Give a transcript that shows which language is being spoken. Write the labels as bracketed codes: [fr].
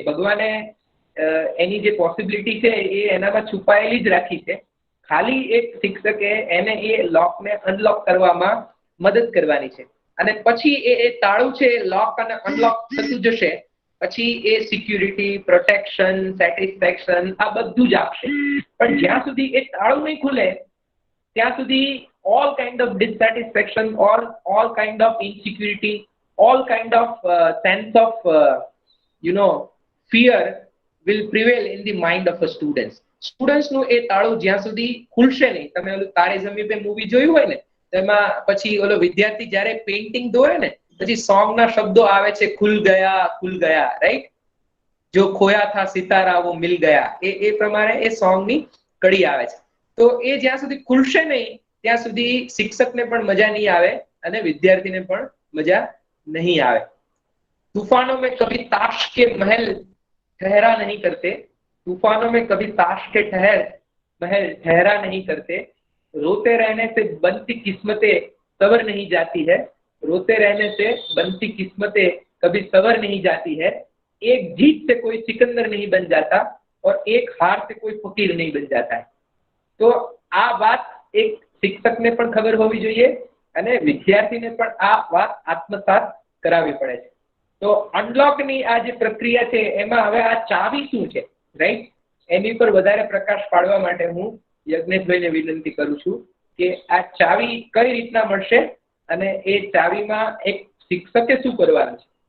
[gu] ભગવાને એની જે પોસિબિલિટી છે એ એનામાં છુપાયેલી જ રાખી છે. ખાલી એક શિક્ષકે એને એ લોકને અનલોક કરવામાં મદદ કરવાની છે અને પછી એ તાળું છે લોક અને અનલોક થતું જશે. પછી એ સિક્યુરિટી, પ્રોટેક્શન, સેટિસ્ફેક્શન આ બધું જ આપશે. પણ જ્યાં સુધી એ તાળું નહીં ખુલે ત્યાં સુધી [en] all kind of dissatisfaction, all kind of insecurity, all kind of sense of fear will prevail in the mind of a student. [gu] Students નું એ તાળું જ્યાં સુધી ખુલશે નહીં, તમે ઓલું તારે ઝમીન પે મૂવી જોયું હોય ને, તેમાં પછી ઓલો વિદ્યાર્થી જ્યારે પેઇન્ટિંગ દોરે ને પછી સોંગ ના શબ્દો આવે છે, [hi] ખુલ ગયા, [gu] રાઈટ? [hi] જો ખોયા થા સિતારા વો મિલ ગયા, [gu] એ પ્રમાણે એ સોંગ ની કડી આવે છે. તો એ જ્યાં સુધી ખુલશે નહીં ત્યાં સુધી શિક્ષકને પણ મજા નહીં આવે અને વિદ્યાર્થીને પણ મજા નહીં આવે. [hi] तूफानों में कभी ताश के महल ठहरा नहीं करते, तूफानों में कभी ताश के महल ठहरा नहीं करते, रोते रहने से बनती किस्मतें सवर नहीं जाती है, रोते रहने से बनती किस्मतें कभी सवर नहीं जाती है, एक जीत से कोई सिकंदर नहीं बन जाता और एक हार से कोई फकीर नहीं बन जाता है. [gu] तो આ વાત એક શિક્ષકને પણ ખબર હોવી જોઈએ અને વિદ્યાર્થીને પણ આ વાત આત્મસાત કરાવવી પડે છે. તો અનલોકની આ જે પ્રક્રિયા છે એમાં હવે આ ચાવી શું છે, રાઈટ? એની પર વધારે પ્રકાશ પાડવા માટે હું યજ્ઞેશભાઈને વિનંતી કરું છું કે આ ચાવી કઈ રીતના મળશે અને એ ચાવીમાં એક શિક્ષકે શું કરવાનું છે.